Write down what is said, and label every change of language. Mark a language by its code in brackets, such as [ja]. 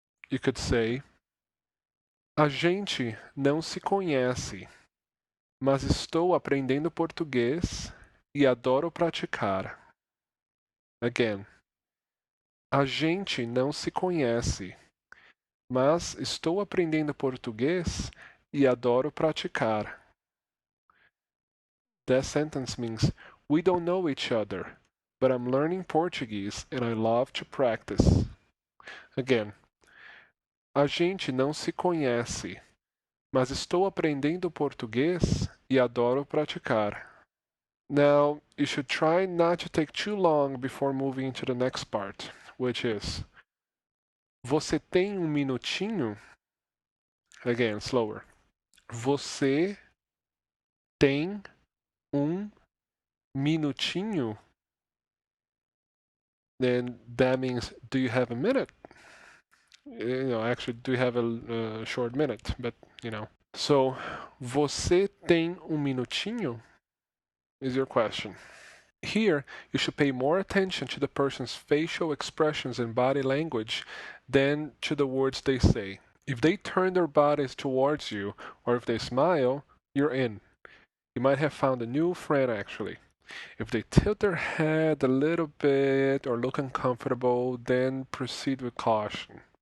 [en] you could say, [pt] a gente não se conhece, mas estou aprendendo português e adoro praticar. Again, a gente não se conhece, mas estou aprendendo português e adoro praticar. [en] That sentence means we don't know each other, but I'm learning Portuguese and I love to practice. [pt] Again, a gente não se conhece, mas estou aprendendo português e adoro praticar. [en] Now, you should try not to take too long before moving to the next part, which is [pt] Você tem minutinho? [en] Again, slower. [pt] Você tem minutinho? [en] Then that means, do you have a minute? Actually, do you have a short minute? But, So, [pt] você tem minutinho? [en] Is your question. Here, you should pay more attention to the person's facial expressions and body language than to the words they say. If they turn their bodies towards you, or if they smile, you're in. You might have found a new friend, actually. If they tilt their head a little bit or look uncomfortable, then proceed with caution.